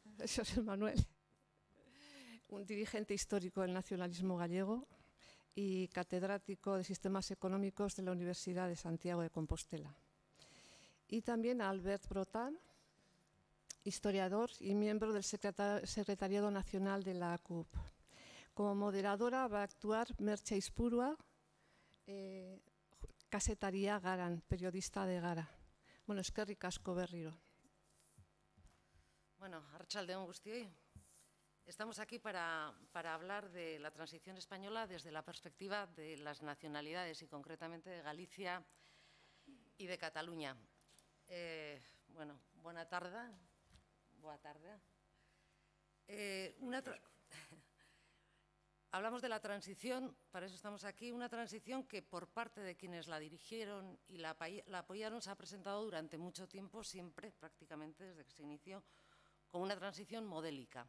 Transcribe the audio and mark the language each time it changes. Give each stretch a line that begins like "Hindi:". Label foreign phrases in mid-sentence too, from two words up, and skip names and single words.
Spanish: José Manuel, un dirigente histórico del nacionalismo gallego y catedrático de Sistemas Económicos de la Universidad de Santiago de Compostela. Y también a Albert Brotan, historiador y miembro del Secretariado Nacional de la ACUP. Como moderadora va a actuar Merche Izpurua,
Basque: kazetaria Garan,
Spanish: periodista de Gara.
Basque: Eskerrik asko berriro. Arratsaldeon guztioi.
Spanish: Estamos aquí para hablar de la transición española desde la perspectiva de las nacionalidades y concretamente de Galicia y de Cataluña. Buena tarde. Hablamos de la transición, para eso estamos aquí, una transición que por parte de quienes la dirigieron y la apoyaron se ha presentado durante mucho tiempo, siempre, prácticamente desde que se inició, como una transición modélica.